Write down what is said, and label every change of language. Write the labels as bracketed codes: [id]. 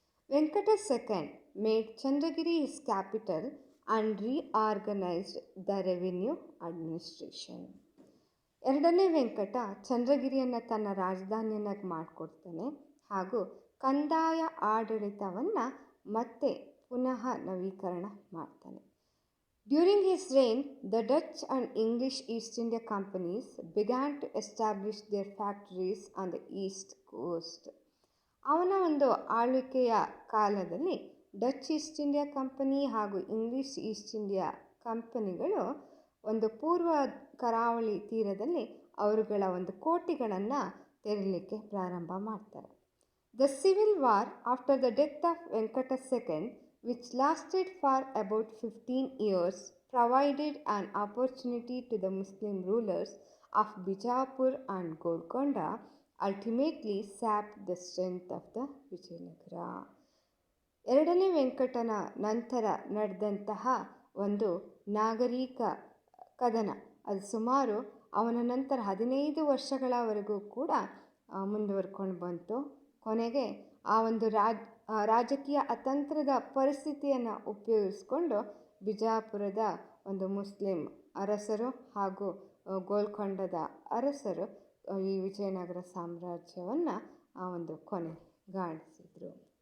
[en] Venkata second made Chandragiri his capital and reorganised the revenue administration. [kn] 2ನೇ ವೆಂಕಟ ಚಂದ್ರಗಿರಿಯನ್ನು ತನ್ನ ರಾಜಧಾನಿಯನ್ನಾಗಿ ಮಾಡಿಕೊಡ್ತಾನೆ ಹಾಗೂ ಕಂದಾಯ ಆಡಳಿತವನ್ನು ಮತ್ತೆ ಪುನಃ ನವೀಕರಣ ಮಾಡ್ತಾನೆ. [en] During his reign, the Dutch and English East India companies began to establish their factories on the east coast. [kn] ಅವನ ಒಂದು ಆಳ್ವಿಕೆಯ ಕಾಲದಲ್ಲಿ ಡಚ್ ಈಸ್ಟ್ ಇಂಡಿಯಾ ಕಂಪನಿ ಹಾಗೂ ಇಂಗ್ಲಿಷ್ ಈಸ್ಟ್ ಇಂಡಿಯಾ ಕಂಪನಿಗಳು ಒಂದು ಪೂರ್ವ ಕರಾವಳಿ ತೀರದಲ್ಲಿ ಅವರುಗಳ ಒಂದು ಕೋಟೆಗಳನ್ನು ತೆರಲಿಕ್ಕೆ ಪ್ರಾರಂಭ ಮಾಡ್ತಾರೆ. [en] The civil war after the death of Venkata second, which lasted for about 15 years, provided an opportunity to the Muslim rulers of Bijapur and Golconda, ultimately sapped the strength of the Vijayanagara. [kn] ಎರಡನೇ ವೆಂಕಟನ ನಂತರ ನಡೆದಂತಹ ಒಂದು ನಾಗರಿಕ ಕದನ, ಅದು ಸುಮಾರು ಅವನ ನಂತರ 15 ವರ್ಷಗಳವರೆಗೂ ಕೂಡ ಮುಂದುವರ್ಕೊಂಡು ಬಂತು. ಕೊನೆಗೆ ಆ ಒಂದು ರಾಜಕೀಯ ಅತಂತ್ರದ ಪರಿಸ್ಥಿತಿಯನ್ನು ಉಪಯೋಗಿಸ್ಕೊಂಡು ಬಿಜಾಪುರದ ಒಂದು ಮುಸ್ಲಿಂ ಅರಸರು ಹಾಗೂ ಗೋಲ್ಕೊಂಡದ ಅರಸರು ಈ ವಿಜಯನಗರ ಸಾಮ್ರಾಜ್ಯವನ್ನು ಆ ಒಂದು ಕೊನೆಗಾಣಿಸಿದರು.